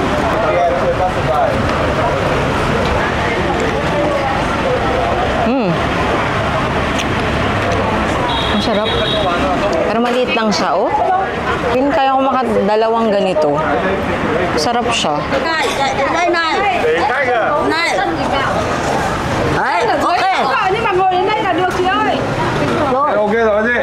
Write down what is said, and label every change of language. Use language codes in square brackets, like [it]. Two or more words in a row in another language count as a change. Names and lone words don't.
[tl] Ang sarap. Pero maliit lang siya, oh. Kaya ko makadalawang ganito. Sarap siya. [vi] Đấy, ok. Nhưng mà ngồi đến đây là được chị ơi. Rồi. Ok rồi chị.